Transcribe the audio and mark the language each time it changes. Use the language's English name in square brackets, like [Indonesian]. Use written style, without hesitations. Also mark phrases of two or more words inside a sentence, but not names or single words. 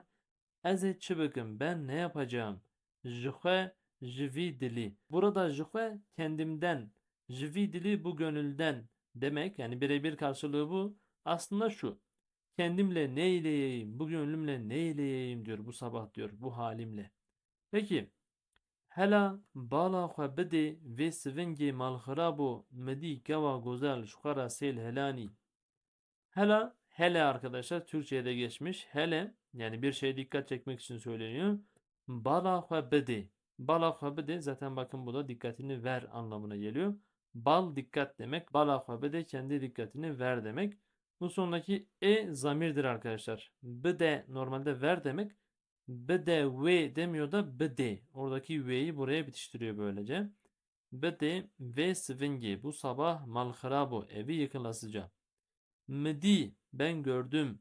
[Kurdish] Eze çıbıkım. [Turkish] Ben ne yapacağım? [Kurdish] Jühe jivi dili. [Turkish] Burada jühe kendimden. [Kurdish] Jivi dili [Turkish] bu gönülden demek. Yani birebir karşılığı bu. Aslında şu. Kendimle ne eyleyeyim? Bu gönlümle ne eyleyeyim diyor bu sabah, diyor bu halimle. Peki. [Kurdish] Hela bala xwe bidê vê sivingê malxirabo midî kewa gozel ji xwe re sêl helanî. Hela, [Turkish] hele arkadaşlar Türkçe'ye de geçmiş. Hele yani bir şeye dikkat çekmek için söyleniyor. [Kurdish] Bala xwe bidê. Bala xwe bidê [Turkish] zaten bakın bu da dikkatini ver anlamına geliyor. Bal dikkat demek. [Kurdish] Bala xwe bidê [Turkish] kendi dikkatini ver demek. Bu sonraki zamirdir arkadaşlar. Bide normalde ver demek. Bede ve demiyor da bede. Oradaki ve'yi buraya bitiştiriyor böylece. [Kurdish] Bede ve svingi. [Turkish] Bu sabah [Kurdish] malharabu. [Turkish] Evi yıkılasıca. Medi. Ben gördüm.